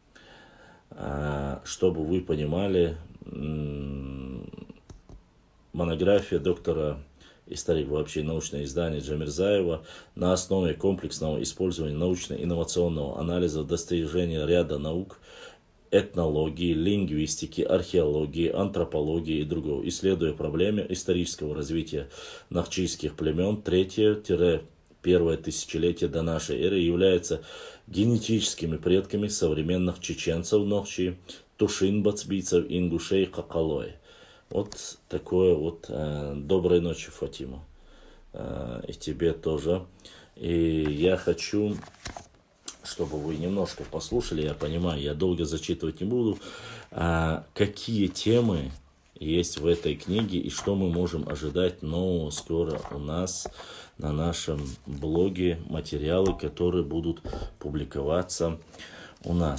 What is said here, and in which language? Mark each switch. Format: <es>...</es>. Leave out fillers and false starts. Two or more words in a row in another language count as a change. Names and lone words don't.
<ru>Чтобы вы понимали, монография доктора историк, вообще научное издание Джамирзаева на основе комплексного использования научно-инновационного анализа достижения ряда наук, этнологии, лингвистики, археологии, антропологии и другого, исследуя проблемы исторического развития нахчийских племен 3-1 тысячелетие до нашей эры, являются генетическими предками современных чеченцев Нохчи, тушин-бацбийцев, ингушей, какалой. Вот такое вот. Доброй ночи, Фатима. И тебе тоже. И я хочу, чтобы вы немножко послушали, я понимаю, я долго зачитывать не буду, какие темы есть в этой книге и что мы можем ожидать нового скоро у нас на нашем блоге, материалы, которые будут публиковаться у нас.</ru>